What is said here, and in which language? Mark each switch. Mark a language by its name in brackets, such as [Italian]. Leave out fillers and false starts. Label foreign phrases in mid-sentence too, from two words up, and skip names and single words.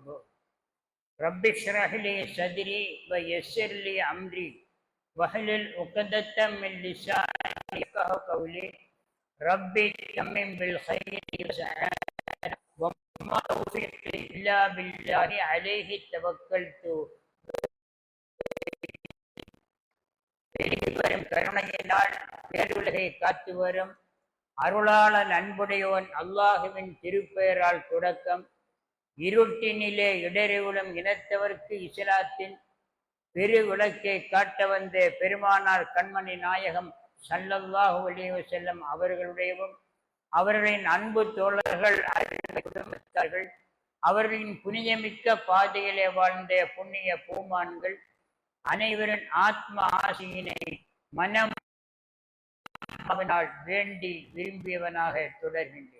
[Arabic] رب اشرح لي صدري ويسر لي أمري واحلل عقدة من لساني يفقهوا قولي. ربي تمم بالخير وسعادة وما توفيقي إلا بالله عليه توكلت. [Tamil] வரும் கருணையினால் பேருலகை காத்து வரும் அருளாளன் அன்புடையோன் அல்லாஹுவின் திருப்பெயரால் தொடக்கம். இருட்டினிலே இடறிவுளும் இனத்தவர்க்கு இஸ்லாத்தின் பெரு விளக்கை காட்ட வந்த பெருமானார் கண்மணி நாயகம் [Arabic] صلى الله عليه وسلم [Tamil] அவர்களுடையவும் அவர்களின் அன்பு தோழர்கள் குடும்பத்தார்கள் அவர்களின் புனிதமிக்க பாதையிலே வாழ்ந்த புண்ணிய பூமான்கள் அனைவரின் ஆத்ம ஆசையினை மனம் வேண்டி விரும்பியவனாக தொடர்கின்றேன்.